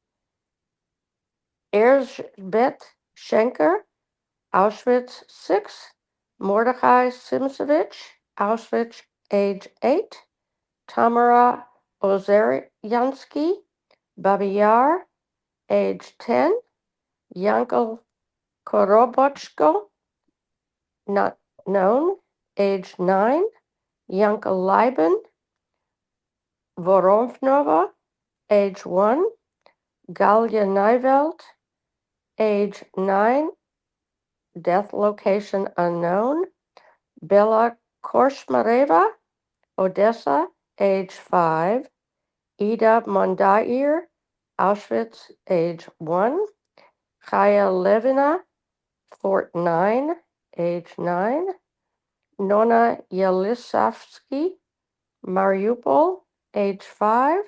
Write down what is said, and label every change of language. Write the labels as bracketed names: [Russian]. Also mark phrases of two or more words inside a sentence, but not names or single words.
[English] Erzbet Schenker, Auschwitz 6. Mordechai Simsevich, Auschwitz, age 8. Tamara Ozeryansky, Babi Yar, age 10. Yankel Korobochko, not known, age 9. Yankel Leiben, Voronova, age 1. Galia Neivelt, age 9. Death location unknown. Bella Korshmareva, Odessa, age 5. Ida Mondair, Auschwitz, age 1. Chaya Levina, Fort 9, age 9. Nona Yelisavsky, Mariupol, age 5.